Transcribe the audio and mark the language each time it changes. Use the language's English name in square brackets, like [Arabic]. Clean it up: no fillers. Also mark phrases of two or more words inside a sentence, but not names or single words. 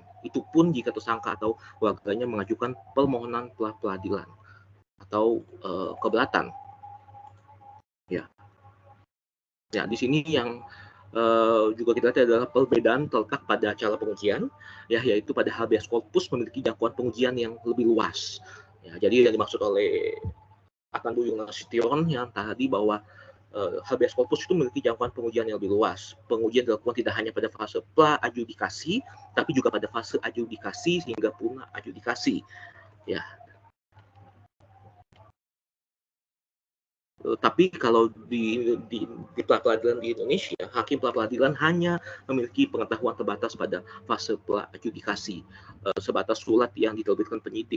[Indonesian] Itu pun jika tersangka atau keluarganya mengajukan permohonan peradilan atau keberatan. Ya, di sini yang juga kita lihat adalah perbedaan terletak pada cara pengujian, ya, yaitu pada [Latin] habeas corpus [Indonesian] memiliki jangkauan pengujian yang lebih luas. Ya, jadi yang dimaksud oleh Adnan Buyung Nasution yang tadi bahwa [Latin] habeas corpus [Indonesian] itu memiliki jangkauan pengujian yang lebih luas. Pengujian dilakukan tidak hanya pada fase pra-adjudikasi, tapi juga pada fase adjudikasi hingga puna adjudikasi. Ya. Tapi kalau di pra-peradilan di Indonesia, hakim pra-peradilan hanya memiliki pengetahuan terbatas pada fase pra-adjudikasi, sebatas surat yang diterbitkan penyidik.